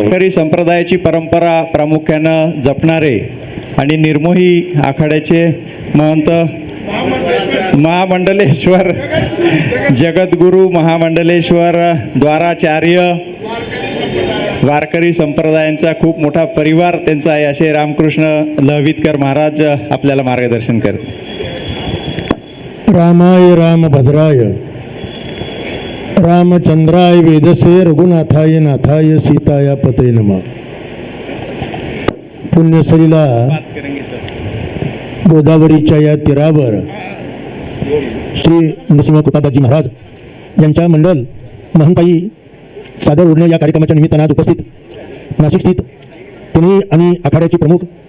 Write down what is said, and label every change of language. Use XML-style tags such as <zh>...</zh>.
<mr>वारकरी संप्रदायाची परंपरा प्रामुख्यानं जपणारे आणि निर्मोही आखाड्याचे महंत महामंडलेश्वर जगद्गुरु महामंडलेश्वर द्वाराचार्य वारकरी संप्रदायांचा खूप मोठा परिवार त्यांचा आहे असे रामकृष्ण लहवीतकर महाराज आपल्याला मार्गदर्शन करते।</mr> <sa>रामाय रामभद्राय रामचंद्राय वेदसे रघुनाथाय नाथाय सीताया पते नमः।</sa> <mr>पुण्यसलीला गोदावरीच्या या तीरावर श्री नरसिंह कृपादासजी महाराज यांच्या मंडल महंताई चादर ओढणे या कार्यक्रमाच्या निमित्तानं आज उपस्थित नाशिक स्थित त्यांनी आणि आखाड्याचे प्रमुख</mr>